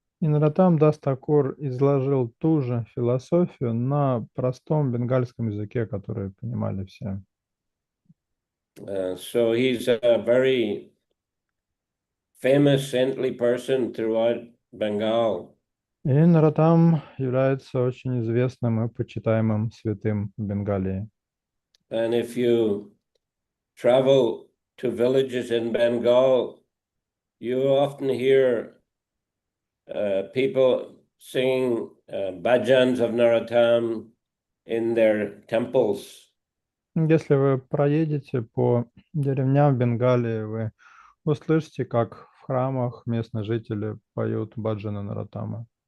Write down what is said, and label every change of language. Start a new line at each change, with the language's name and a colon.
Russian: И Нароттам Дас Такур изложил ту же философию на простом бенгальском языке, который понимали все.
English: So he's a very famous saintly person throughout Bengal.
Russian: И Нароттам является очень известным и почитаемым святым в Бенгалии.
English: And if you travel to villages in Bengal, you often hear people singing bhajans of Narottam in their temples.
Russian: Если вы проедете по деревням в Бенгалии, вы услышите, как в храмах местные жители поют баджаны Нароттама.